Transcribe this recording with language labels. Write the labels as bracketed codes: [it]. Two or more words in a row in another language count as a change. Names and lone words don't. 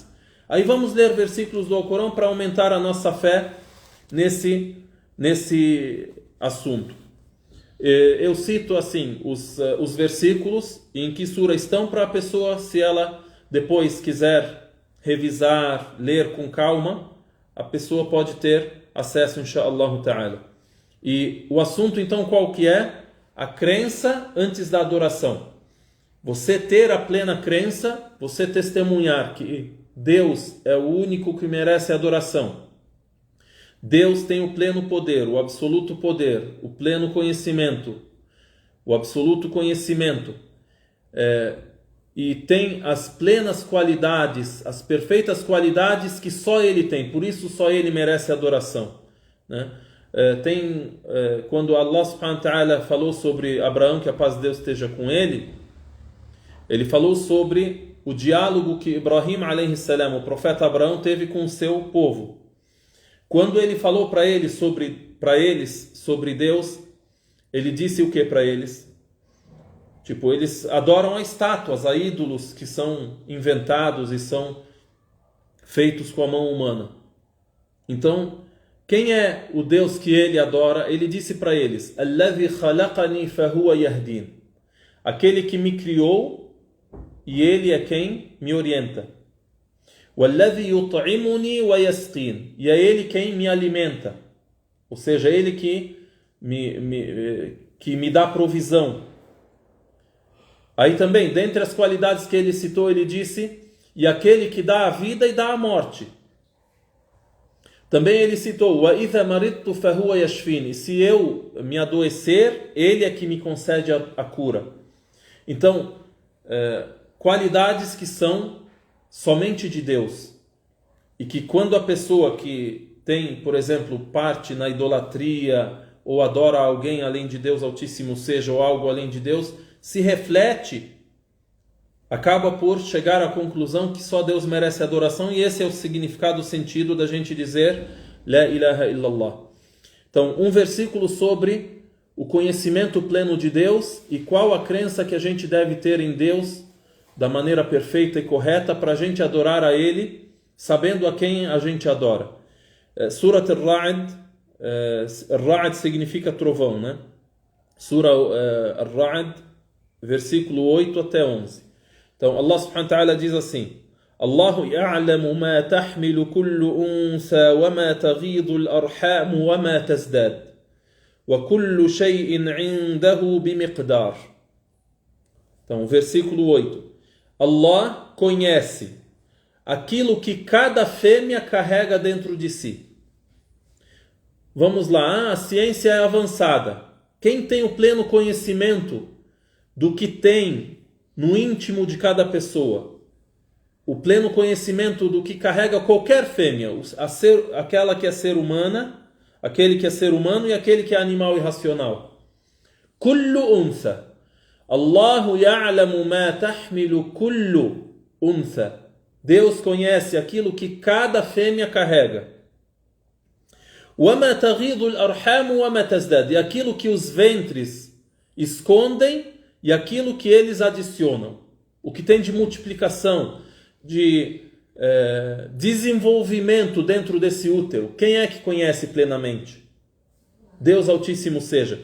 [pt] Aí vamos ler versículos do Alcorão para aumentar a nossa fé nesse assunto. Eu cito assim os versículos em que sura estão para a pessoa, se ela depois quiser revisar, ler com calma, a pessoa pode ter acesso, [ar] إن شاء الله تعالى. [pt] E o assunto então qual que é? A crença antes da adoração. Você ter a plena crença, você testemunhar que Deus é o único que merece adoração. Deus tem o pleno poder, o absoluto poder, o pleno conhecimento, o absoluto conhecimento, e tem as plenas qualidades, as perfeitas qualidades que só Ele tem, por isso só Ele merece adoração, né? Quando [ar] الله سبحانه وتعالى [pt] falou sobre Abraão, que a paz de Deus esteja com ele falou sobre o diálogo que Ibrahim [ar] عليه السلام, [pt] o profeta Abraão, teve com o seu povo. Quando ele falou para eles sobre Deus, ele disse o que para eles? Tipo, eles adoram a estátuas, a ídolos que são inventados e são feitos com a mão humana. Então, quem é o Deus que ele adora? Ele disse para eles: [ar] "الذي خلقني فهو يهدين", [pt] aquele que me criou e ele é quem me orienta. [ar] "والذي يطعمني ويسقين", [pt] e é ele quem me alimenta, ou seja, ele que me dá provisão. Aí também, dentre as qualidades que ele citou, ele disse: "E aquele que dá a vida e dá a morte". Também ele citou: [ar] "وإذا مرضت فهو يشفين", [pt] se eu me adoecer, ele é que me concede a cura. Então, qualidades que são somente de Deus. E que quando a pessoa que tem, por exemplo, parte na idolatria, ou adora alguém além de Deus Altíssimo seja, ou algo além de Deus, se reflete, acaba por chegar à conclusão que só Deus merece adoração, e esse é o significado, o sentido da gente dizer [ar] لا إله إلا الله. [pt] Então, um versículo sobre o conhecimento pleno de Deus e qual a crença que a gente deve ter em Deus da maneira perfeita e correta para a gente adorar a Ele, sabendo a quem a gente adora. Surat Ar-Ra'd, Ar-Ra'd significa trovão, né? Surah Ar-Ra'd, versículo 8 até 11. Então, [ar] الله سبحانه وتعالى [pt] diz assim: [ar] الله يعلم ما تحمل كل أنثى وما تغيض الأرحام وما تزداد وكل شيء عنده بمقدار. [pt] Então, versículo 8. Allah conhece aquilo que cada fêmea carrega dentro de si. Vamos lá, a ciência é avançada. Quem tem o pleno conhecimento do que tem no íntimo de cada pessoa? O pleno conhecimento do que carrega qualquer fêmea, aquela que é ser humana, aquele que é ser humano e aquele que é animal irracional. [ar] كل أنثى. الله يعلم ما تحمل كل أنثى. [pt] Deus conhece aquilo que cada fêmea carrega. [ar] وما تغيض الأرحام وما تزداد. [pt] E aquilo que os ventres escondem e aquilo que eles adicionam. O que tem de multiplicação, de desenvolvimento dentro desse útero. Quem é que conhece plenamente? Deus Altíssimo seja.